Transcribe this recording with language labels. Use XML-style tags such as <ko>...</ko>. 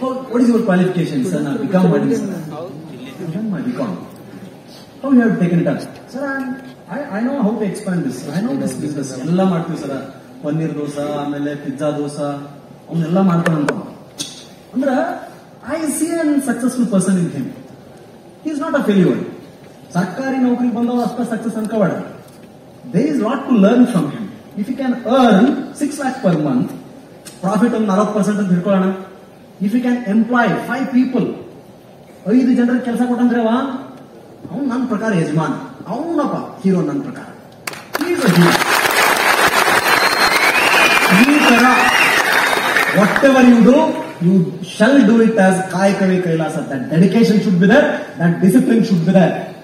<en>What is your qualifications? Sir, I become what is my become. How you have taken it up? Sir, I know how to expand this. I know this business.</en> <kn>ಎಲ್ಲ ಮಾಡ್ತೀವಿ ಸರ. ಪನ್ನೀರ್ ದೋಸಾ, ಆಮೇಲೆ pizza dosa, ಅವನ್ನೆಲ್ಲ ಮಾಡ್ತಾನಂತ.</kn> <en>ಅಂದ್ರ I see an successful person in him. He is not a failure.</en> <kn>ಸರ್ಕಾರಿ ನೌಕರಿ ಬಂದವ ಅಷ್ಟ success ಅನ್ಕೋಬೇಡ.</kn> <en>There is lot to learn from him. If you can earn 6 lakhs per month,</en> <kn>profit ಒಂದು 40% ಅಂತ ಹಿಡ್ಕೊಳ್ಳೋಣ.</kn> <en>if you can employ 5 people,</en> <kn>5 ಜನರಿಗೆ ಕೆಲಸ ಕೊಟ್ಟಂದ್ರೆ ಅವನು ನನ್ನ ಪ್ರಕಾರ ಯಜಮಾನ್, ಅವನಪ್ಪ ಹೀರೋ ನನ್ನ ಪ್ರಕಾರ.</kn> <en>ಈ ತರ whatever you do, you shall do it as</en> <kn>ಕಾಯಕವೇ Kailasa.</kn> <en>That dedication should be there, that discipline should be there.</en>